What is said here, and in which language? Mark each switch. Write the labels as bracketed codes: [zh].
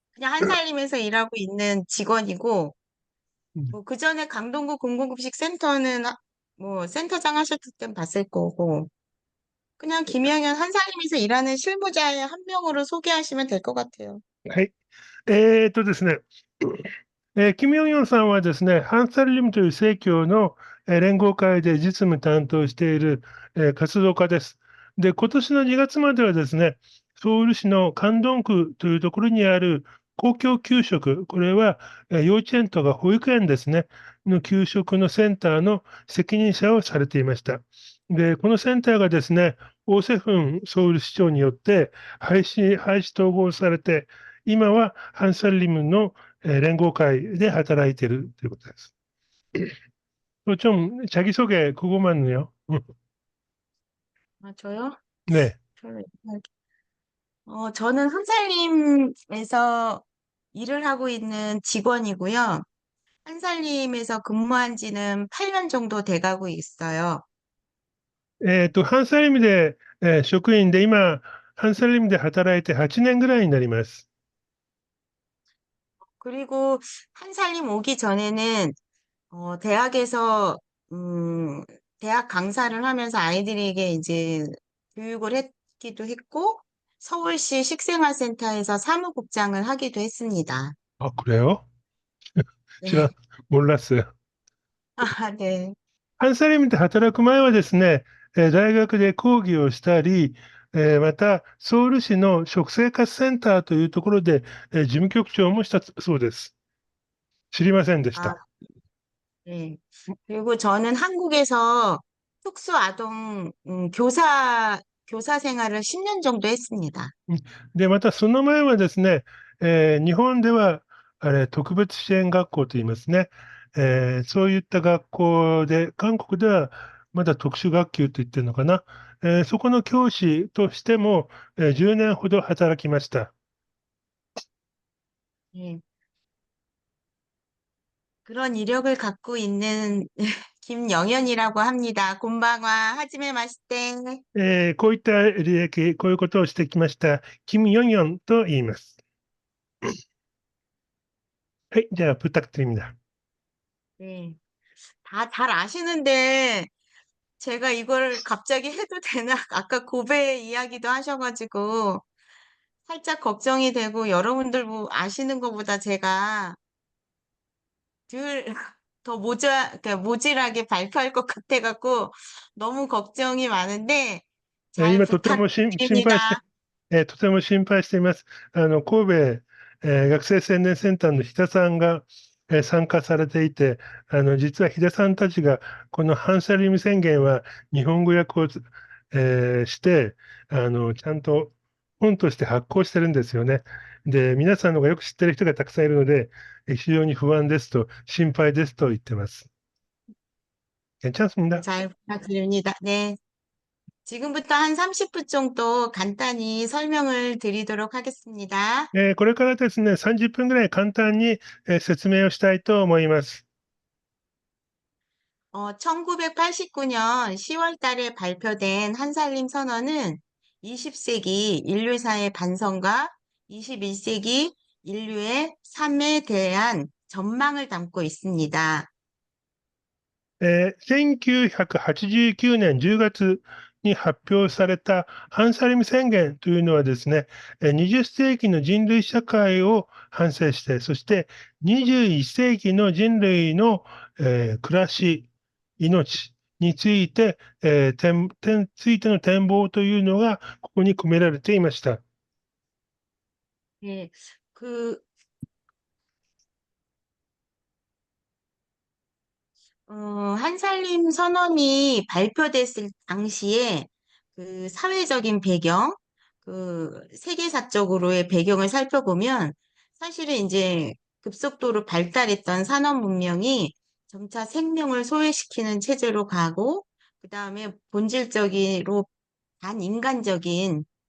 [ko] 그냥 한살림에서 일하고 있는 직원이고, 음. 뭐, 그 전에 강동구 공공급식 센터는, 뭐, 센터장 하셨을 땐 봤을 거고, 그냥 김영현 한살림에서 일하는 실무자의 한 명으로 소개하시면 될 것 같아요. [ja] はい。ですね、キム・ヨンヨンさんはですね、ハンサルリムという正教の連合会で実務担当している活動家です。で、今年の2月まではですね、ソウル市のカンドン区というところにある公共給食、これは幼稚園とか保育園ですね、の給食のセンターの責任者をされていました。で、このセンターがですね、オーセフンソウル市長によって廃止統合されて、今はハンサルリムの連合会で働いているということです。 [ko] 좀 자기소개 궁금하네요. 아, 저요? 네. 저는, 저는 한살림에서 일을 하고 있는 직원이고요. 한살림에서 근무한 지는 8년 정도 돼가고 있어요. [ja] ハンサリムで、職員で、今、ハンサリムで働いて8年ぐらいになります。 [ko] 그리고 한살림 오기 전에는 대학에서, 대학 강사를 하면서 아이들에게 이제 교육을 했기도 했고, 서울시 식생활센터에서 사무국장을 하기도 했습니다. 아, 그래요? 제가 네. 몰랐어요. 아, 네. [ja] ハンサリムで働く前はですね、大学で講義をしたり、また、ソウル市の食生活センターというところで、事務局長もしたそうです。知りませんでし [ko] 아, [ja] た。 [ko] 네. 그리고 저는 한국에서 특수아동, 교사 생활을 10년 정도 했습니다. [ja] で、またその前はですね、日本では、特別支援学校と言いますね。そういった学校で、韓国ではまだ特殊学級と言ってるのかな。そこの教師としても、10年ほど働きました。 [ko] 네. 그런 이력을 갖고 있는 김영현이라고 합니다. [ja] 곤방와 하지메 마시테. こういった履歴、こういうことをしてきました、キム・ヨンヨンと言います。はい、じゃあ、 [ko] 부탁드립니다。 네. 다 잘 아시는데 제가 이걸 갑자기 해도 되나? 아까 고배 이야기도 하셔가지고 살짝 걱정이 되고 여러분들 뭐 아시는 것보다 제가 덜 더 모질하게 발표할 것 같아갖고 너무 걱정이 많은데 잘 [ja] 今とても心配して、 [ko] 부탁드립니다. [ja] とても心配しています。神戸、学生青年センターの日田さんが、参加されていて、実は日田さんたちが、この反射リム宣言は日本語訳を、して、ちゃんと本として発行してるんですよね。で、皆さんの方がよく知ってる人がたくさんいるので、非常に不安ですと、心配ですと言ってます。チャンスみん [ko] 네, [ja] な。 [ko] 잘 부탁드립니다. 네. 지금부터 한 30분 정도 간단히 설명을 드리도록 하겠습니다. [ja] これからですね、30分ぐらい簡単に、説明をしたいと思います。 [ko] 1989년 10월 달에 발표된 한살림 선언은 20세기 인류사의 반성과 21세기 인류의 삶에 대한 전망을 담고 있습니다. [ja] 1989年10月に発表されたハンサリム宣言というのはですね、20世紀の人類社会を反省して、そして21世紀の人類の、暮らし、命について、ついての展望というのがここに込められていました。 [ko] 예, 그, 한살림 선언이 발표됐을 당시에 그 사회적인 배경, 그 세계사적으로의 배경을 살펴보면 사실은 이제 급속도로 발달했던 산업 문명이 점차 생명을 소외시키는 체제로 가고, 그 다음에 본질적으로 반인간적인